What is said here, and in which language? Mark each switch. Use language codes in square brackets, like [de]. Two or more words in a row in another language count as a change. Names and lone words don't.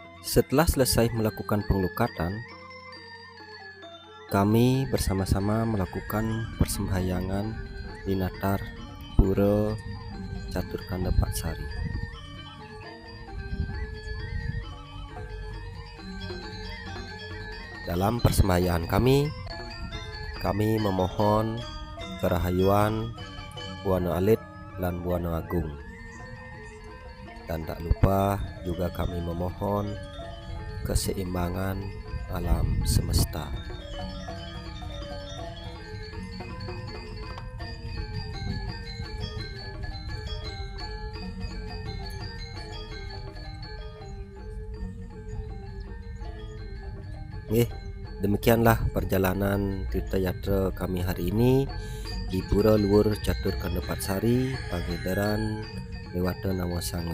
[id] Setelah selesai melakukan pengelukatan, kami bersama-sama melakukan persembahyangan di Natar Pura Caturkanda Patsari. Dalam persembahyangan kami memohon kerahayuan Buana Alit dan Buana Agung. Dan tak lupa juga kami memohon keseimbangan alam semesta. Demikianlah perjalanan Tirta Yatra kami hari ini di Pura Luhur Caturkanda Patsari, Pangandaran, Dewata Nawasango.